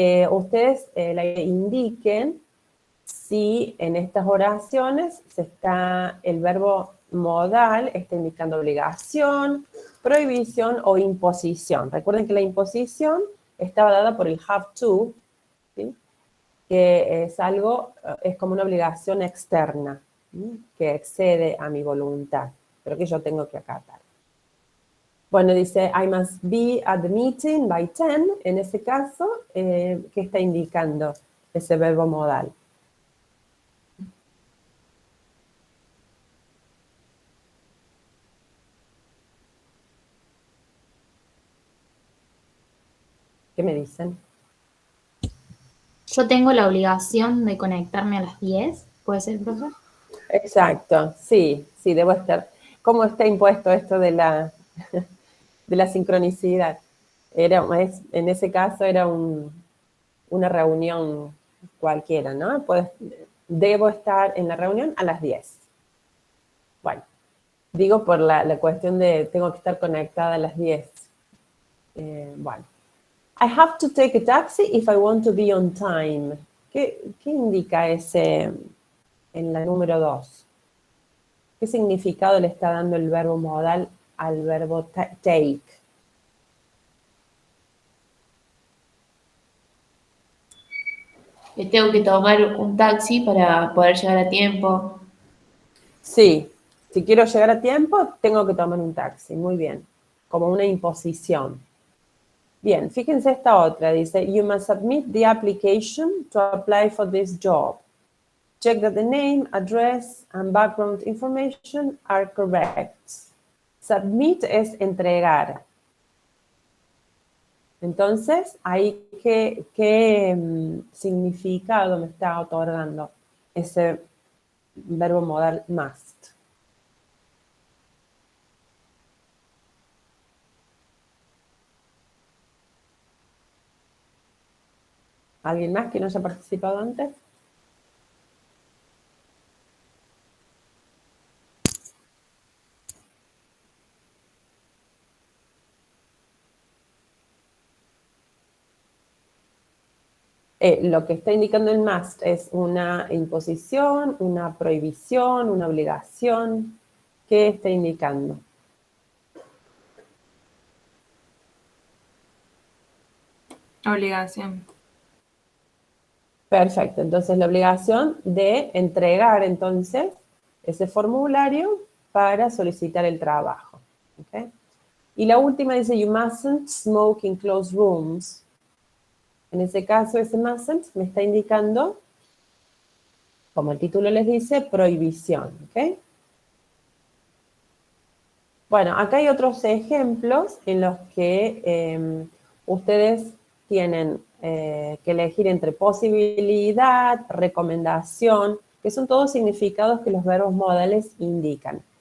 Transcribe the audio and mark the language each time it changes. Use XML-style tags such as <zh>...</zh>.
<es>Ustedes le indiquen si en estas oraciones el verbo modal está indicando obligación, prohibición o imposición. Recuerden que la imposición estaba dada por el have to, ¿sí? Que es como una obligación externa, ¿sí? Que excede a mi voluntad, pero que yo tengo que acatar. Bueno, dice,</es> <en>I must be at the meeting by 10.</en> <es>En ese caso, ¿qué está indicando ese verbo modal? ¿Qué me dicen? Yo tengo la obligación de conectarme a las 10. ¿Puede ser, profe? Exacto, sí, debo estar. ¿Cómo está impuesto esto de la sincronicidad? En ese caso era una reunión cualquiera, ¿no? Debo estar en la reunión a las 10. Bueno, Digo por la cuestión de tengo que estar conectada a las 10. Bueno.</es> <en>I have to take a taxi if I want to be on time.</en> <es>¿Qué indica ese en la número 2? ¿Qué significado le está dando el verbo modal al verbo take? Que tengo que tomar un taxi para poder llegar a tiempo. Sí, si quiero llegar a tiempo, tengo que tomar un taxi. Muy bien. Como una imposición. Bien, fíjense esta otra. Dice,</es> <en>you must submit the application to apply for this job. Check that the name, address, and background information are correct.</en> <es>Submit es entregar. Entonces, ahí qué significado me está otorgando ese verbo modal must. ¿Alguien más que no haya participado antes? Lo que está indicando el must es una imposición, una prohibición, una obligación. ¿Qué está indicando? Obligación. Perfecto, entonces la obligación de entregar entonces ese formulario para solicitar el trabajo. ¿Okay? Y la última dice,</es> <en>you mustn't smoke in closed rooms.</en> <es>En ese caso, ese mustn't me está indicando, como el título les dice, prohibición. ¿Okay? Bueno, acá hay otros ejemplos en los que ustedes tienen que elegir entre posibilidad, recomendación, que son todos significados que los verbos modales indican.</es>